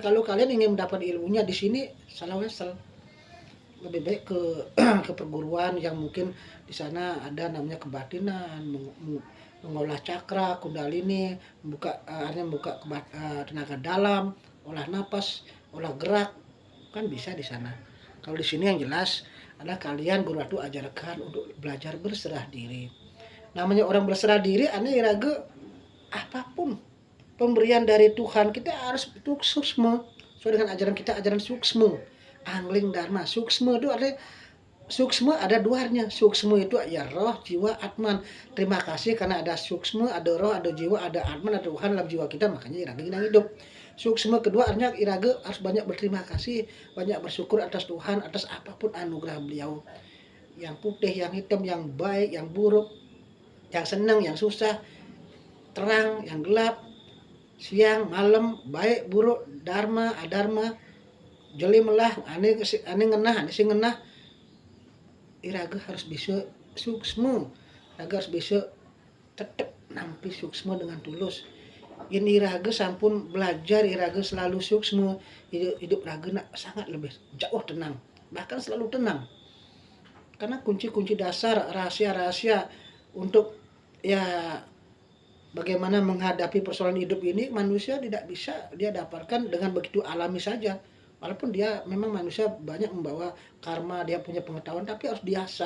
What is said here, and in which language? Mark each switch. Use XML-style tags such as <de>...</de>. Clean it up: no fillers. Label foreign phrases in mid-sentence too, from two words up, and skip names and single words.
<id>Kalau kalian ingin mendapat ilmunya di sini salah wesel. Lebih baik ke ke perguruan yang mungkin di sana ada namanya kebatinan, mengolah cakra, kundalini, membuka tenaga dalam, olah napas, olah gerak, kan bisa di sana. Kalau di sini yang jelas adalah kalian Guru Ratu ajarkan untuk belajar berserah diri. Namanya orang berserah diri, aneh ragu apapun pemberian dari Tuhan kita harus itu suksma sesuai dengan ajaran kita, ajaran suksma, angling dharma. Suksma itu ada suksma, ada duanya. Suksma itu ya roh, jiwa, atman. Terima kasih karena ada suksma, ada roh, ada jiwa, ada atman, ada Tuhan dalam jiwa kita, makanya iraga kita hidup. Suksma kedua artinya iraga harus banyak berterima kasih, banyak bersyukur atas Tuhan, atas apapun anugerah beliau, yang putih, yang hitam, yang baik, yang buruk, yang senang, yang susah, terang, yang gelap, siang, malam, baik, buruk,</id> <ban>dharma, adharma, jeli melah, ane ngenah, ane si ngenah.</ban> <id>Iraga harus bisa suksma, iraga harus bisa tetap nampi suksma dengan tulus. Ini</id> <ban>iraga sampun</ban> <id>belajar, iraga selalu suksma, hidup raga sangat lebih jauh tenang, bahkan selalu tenang. Karena kunci-kunci dasar, rahasia-rahasia untuk ya bagaimana menghadapi persoalan hidup ini manusia tidak bisa dia dapatkan dengan begitu alami saja. Walaupun dia memang manusia banyak membawa karma, dia punya pengetahuan, tapi harus diasah.</id>